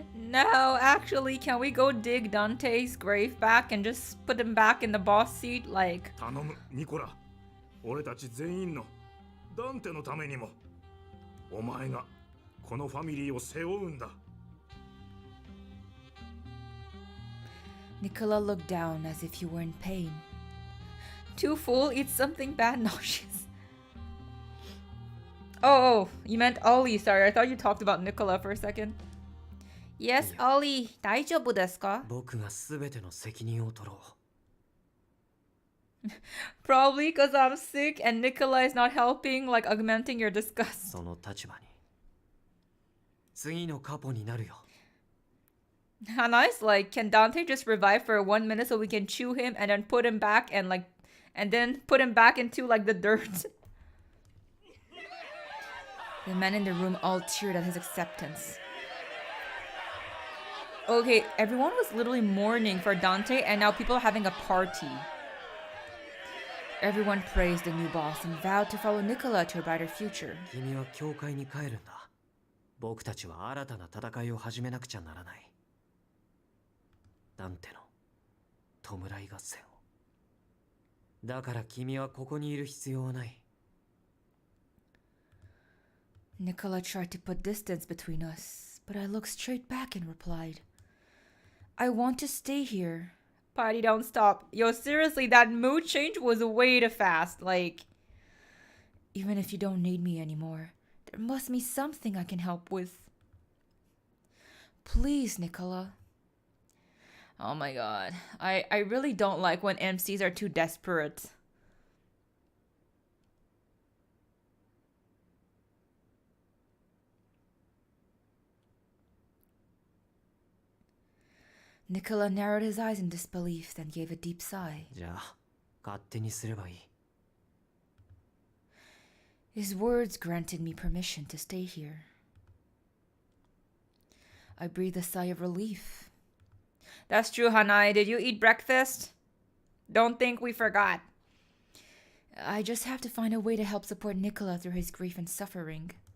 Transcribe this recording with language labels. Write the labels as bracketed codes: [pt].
[en] No, actually, can we go dig Dante's grave back and just put him back in the boss seat? Like, [ja] 頼む、ニコラ。俺たち全員のダンテのためにも、お前がこのファミリーを背負うんだ。 [en] Nicola looked down as if he were in pain. Too full, eat something bad, nauseous. Oh, you meant Ollie. Sorry, I thought you talked about Nicola for a second. Yes, [ja] Ollie. 大丈夫ですか? 僕が全ての責任を取ろう。 [en] Probably because I'm sick and Nicola is not helping, like augmenting your disgust. [ja] その立場に。次のカポになるよ。 [en] How nice, like, can Dante just revive for 1 minute so we can chew him and then put him back and like, and then put him back into like the dirt? The men in the room all cheered at his acceptance. Okay, everyone was literally mourning for Dante and now people are having a party. Everyone praised the new boss and vowed to follow Nicola to a brighter future. [ja] 君は教会に帰るんだ。僕たちは新たな戦いを始めなくちゃならない。ダンテの弔い合戦を。だから君はここにいる必要はない。 [en] Nicola tried to put distance between us, but I looked straight back and replied, I want to stay here. Party don't stop. Yo, seriously, that mood change was way too fast. Like, even if you don't need me anymore, there must be something I can help with. Please, Nicola. Oh my god. I really don't like when MCs are too desperate. Nicola narrowed his eyes in disbelief, then gave a deep sigh. [ja] じゃあ、勝手にすればいい。 [en] His words granted me permission to stay here. I breathed a sigh of relief. That's true, Hanai. Did you eat breakfast? Don't think we forgot. I just have to find a way to help support Nicola through his grief and suffering.